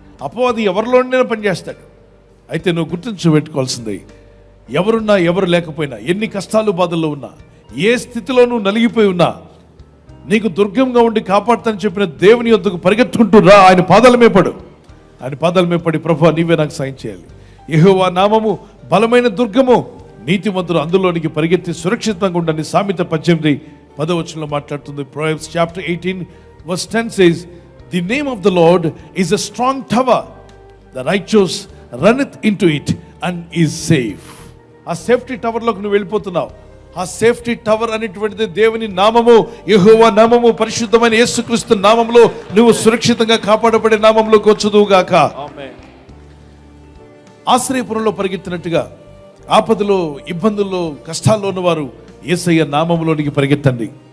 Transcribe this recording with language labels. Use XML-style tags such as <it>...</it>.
<te>అపవాది ఎవరిలోనైనా పనిచేస్తాడు. అయితే నువ్వు గుర్తుంచుపెట్టుకోవాల్సింది, ఎవరున్నా ఎవరు లేకపోయినా, ఎన్ని కష్టాలు బాధల్లో ఉన్నా, ఏ స్థితిలో నువ్వు నలిగిపోయి ఉన్నా, నీకు దుర్గంగా ఉండి కాపాడుతానని చెప్పిన దేవుని యొద్దకు పరిగెత్తుకుంటూ రా. ఆయన పాదాల మీద పడు. ఆయన పాదాల మీద పడి, ప్రభువా నీవే నాకు సాయం చేయాలి. యెహోవా నామము బలమైన దుర్గము, నీతిమంతులు అందులోనికి పరిగెత్తి సురక్షితంగా ఉండని సామెత 18:10 మాట్లాడుతుంది.</te> <en>Proverbs chapter 18:10 says, the name of the Lord is a strong tower, the righteous runneth into it and is safe.</en> <te>ఆ సేఫ్టీ టవర్లోకి నువ్వు వెళ్ళిపోతున్నావు. ఆ సేఫ్టీ టవర్ అనేటువంటిది దేవుని నామము, యెహోవా నామము, పరిశుద్ధమైన యేసుక్రీస్తు నామములో నువ్వు సురక్షితంగా కాపాడబడే నామంలోకి వచ్చుదువుగాక. ఆమేన్. ఆశ్రయపురంలో పరిగెత్తినట్టుగా ఆపదలో, ఇబ్బందుల్లో, కష్టాల్లో ఉన్నవారు యేసయ్య నామములోనికి పరిగెత్తండి.</te>